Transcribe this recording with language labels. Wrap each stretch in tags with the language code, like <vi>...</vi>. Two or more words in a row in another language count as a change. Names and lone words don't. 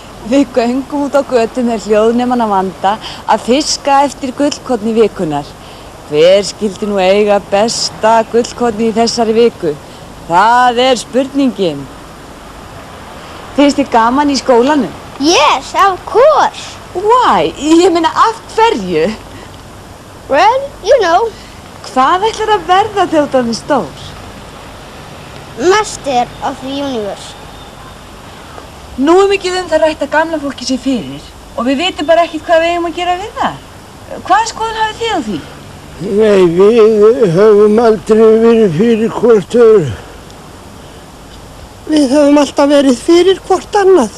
<is>Við göngum út á götu með hljóðnemann að vanda að fiska eftir gullkorni vikunnar. Hver skildi nú eiga besta gullkorni í þessari viku? Það spurningin. Finnst þið gaman í skólanum?</is> <en>Yes, of course. Why?</en> <is>Ég meina, af hverju?</is> <en>Well, you know.</en> <is>Hvað ætlar að verða þegar þú ert stór?</is> <en>Master of the universe.</en> <is>Nú mikið það rætt að gamla fólki sé fyrir og við vitum bara ekkert hvað við eigum að gera við það. Hvaða skoðun hafið þið á því? Nei, við höfum aldrei verið fyrir hvort öðru. Við höfum alltaf verið fyrir hvort annað.</is>